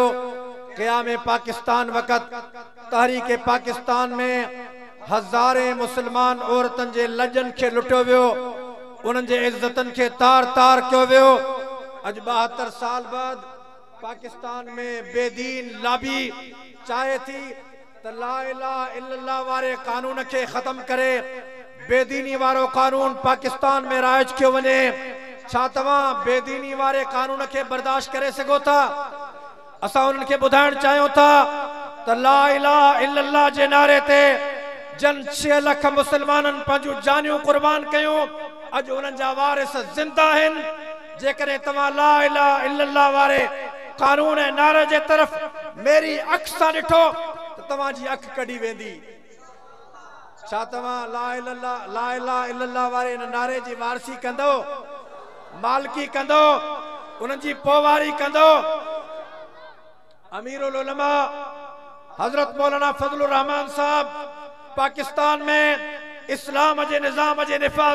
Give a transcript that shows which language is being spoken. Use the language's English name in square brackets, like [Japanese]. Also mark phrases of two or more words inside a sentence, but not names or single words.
[Sindhi] क़याम पाकिस्तान वक़्त तहरीक पाकिस्तान में हज़ारे मुसलमान औरतनि जे लजनि खे लुटियो वियो उन्हनि जे इज़्ज़तनि खे तार तार कयो वियो। अॼु 72 साल बाद पाकिस्तान में बेदीन लाबी चाहे थी त [Arabic] لا إله إلا الله [Sindhi] वारे कानून खे ख़त्म करे बेदीनी वारो कानून पाकिस्तान में राइज कयो वञे। छा तव्हां बेदीनी वारे कानून खे बर्दाश्त करे सघो था। असां उन्हनि खे ॿुधाइण चाहियूं था त [Arabic] لا إله إلا الله [Sindhi] जे नारे ते जन 6 लख मुसलमाननि पंहिंजूं जानियूं कुर्बान कयूं। अॼु उन्हनि जा वारिस ज़िंदा आहिनि। जेकॾहिं तव्हां [Arabic] لا إله إلا الله [Sindhi] वारे कानून ऐं नारे जे तरफ़ मेरी अख सां ॾिठो त तव्हांजी अख कढी वेंदी। छा तव्हां [Arabic] لا إله إلا الله [Sindhi] वारे इन नारे जी वारसी कंदो मालकी कंदो उन्हनि जी पोवारी कंदो। अमीरुल उलमा हजरत मौलाना फजलुर रहमान साहब पाकिस्तान में इस्लाम जे निज़ाम जे निफाज़